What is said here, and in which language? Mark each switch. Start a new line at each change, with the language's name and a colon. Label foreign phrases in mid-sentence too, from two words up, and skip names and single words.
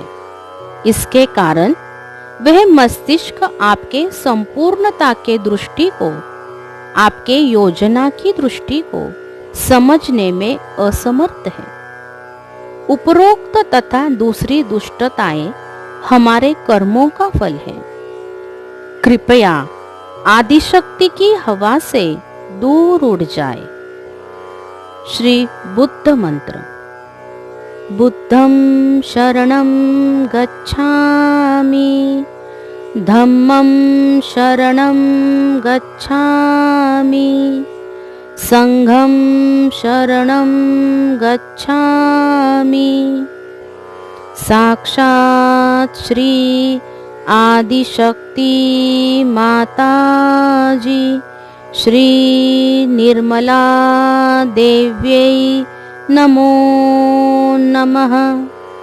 Hindi: इसके कारण वह मस्तिष्क आपके संपूर्णता के दृष्टि को, आपके योजना की दृष्टि को समझने में असमर्थ है। उपरोक्त तथा दूसरी दुष्टताएं हमारे कर्मों का फल है। कृपया आदिशक्ति की हवा से दूर उड़ जाए। श्री बुद्ध मंत्र।
Pali: बुद्धं शरणं गच्छामि, धम्मं शरणं गच्छामि, संघं शरणं गच्छामि।
Sanskrit: साक्षात् श्री आदिशक्ति माताजी श्री निर्मला देव्यै नमो नमः।